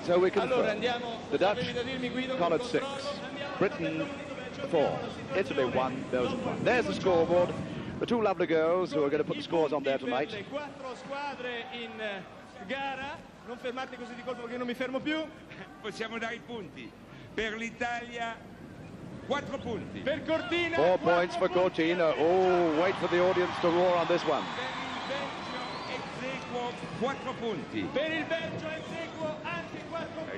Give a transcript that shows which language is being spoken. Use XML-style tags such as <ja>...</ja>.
<en>So we confirm the Dutch collared 6, Britain 4, Italy 1, Belgium 1. There's the scoreboard. The two lovely girls who are going to put the scores on there tonight.</en> <it>4 squadre in gara. Non fermarti così di colpo perché non mi fermo più. Possiamo dare i punti. Per l'Italia 4 punti. Per Cortina</it> <en>4 points for Cortina. Oh, wait for the audience to roar on this one.</en> <it>Per il Belgio ex aequo 4 punti. Per il Belgio ex aequo anche 4 punti.</it>